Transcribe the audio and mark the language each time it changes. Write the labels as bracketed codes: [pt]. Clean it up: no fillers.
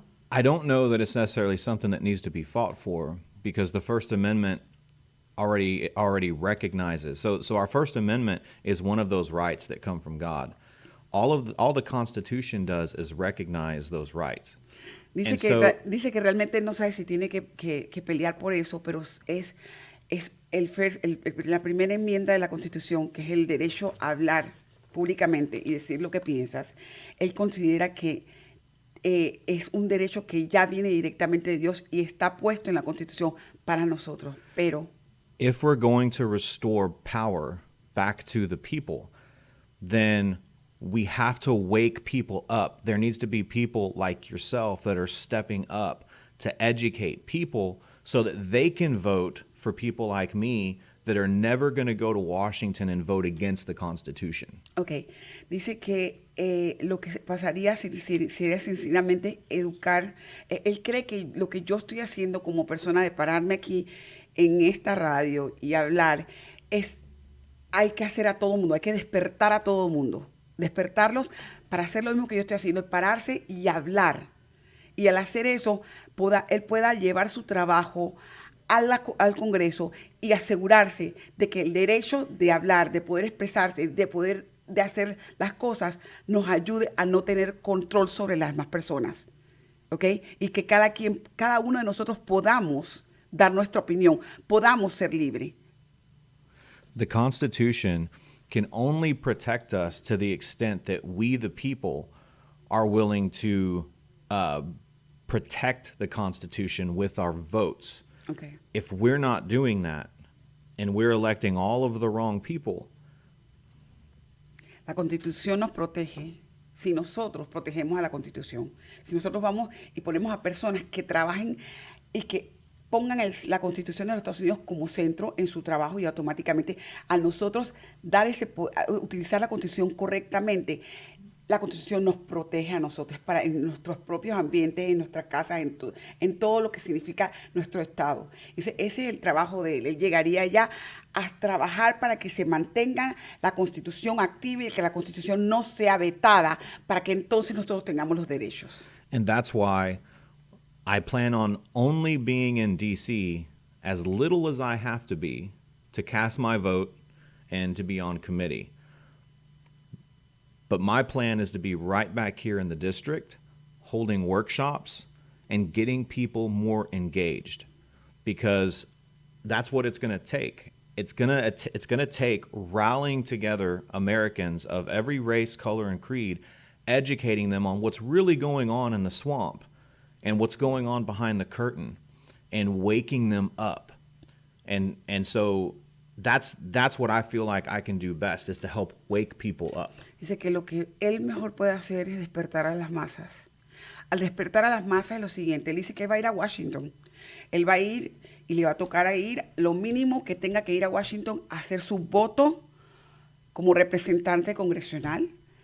[en] I don't know that it's necessarily something that needs to be fought for, because the First Amendment already recognizes. So our First Amendment is one of those rights that come from God. All the Constitution does is recognize those rights. [es] Dice que realmente no sabe si tiene que pelear por eso, pero es la primera enmienda de la Constitución, que es el derecho a hablar públicamente y decir lo que piensas. Él considera que es un derecho que ya viene directamente de Dios y está puesto en la Constitución para nosotros. Pero [en] if we're going to restore power back to the people, then we have to wake people up. There needs to be people like yourself that are stepping up to educate people so that they can vote for people like me that are never going to go to Washington and vote against the Constitution. Okay. [es] Dice que lo que pasaría sería sencillamente educar. Él cree que lo que yo estoy haciendo como persona de pararme aquí en esta radio y hablar hay que hacer a todo mundo, hay que despertar a todo mundo. Despertarlos para hacer lo mismo que yo estoy haciendo, pararse y hablar. Y al hacer eso, él pueda llevar su trabajo al Congreso y asegurarse de que el derecho de hablar, de poder expresarse, de hacer las cosas, nos ayude a no tener control sobre las demás personas. ¿Ok? Y que cada uno de nosotros podamos dar nuestra opinión, podamos ser libres. [en] The Constitution can only protect us to the extent that we, the people, are willing to protect the Constitution with our votes. Okay. If we're not doing that and we're electing all of the wrong people, [es] La Constitución nos protege si nosotros protegemos a la Constitución. Si nosotros vamos y ponemos a personas que trabajen y que pongan la Constitución de los Estados Unidos como centro en su trabajo, y automáticamente a nosotros utilizar la Constitución correctamente, la Constitución nos protege a nosotros en nuestros propios ambientes, en nuestras casas, en todo lo que significa nuestro Estado. Ese es el trabajo de él. Él llegaría ya a trabajar para que se mantenga la Constitución activa y que la Constitución no sea vetada, para que entonces nosotros tengamos los derechos. [en] and that's why I plan on only being in D.C. as little as I have to be to cast my vote and to be on committee. But my plan is to be right back here in the district, holding workshops and getting people more engaged, because that's what it's going to take. It's going to take rallying together Americans of every race, color, and creed, educating them on what's really going on in the swamp and what's going on behind the curtain, and waking them up. And so that's what I feel like I can do best, is to help wake people up. [es] Dice que lo que él mejor puede hacer es despertar a las masas. Al despertar a las masas es lo siguiente. Él dice que va a ir a Washington. Él va a ir y le va a tocar a ir lo mínimo que tenga que ir a Washington a hacer su voto como representante congresional.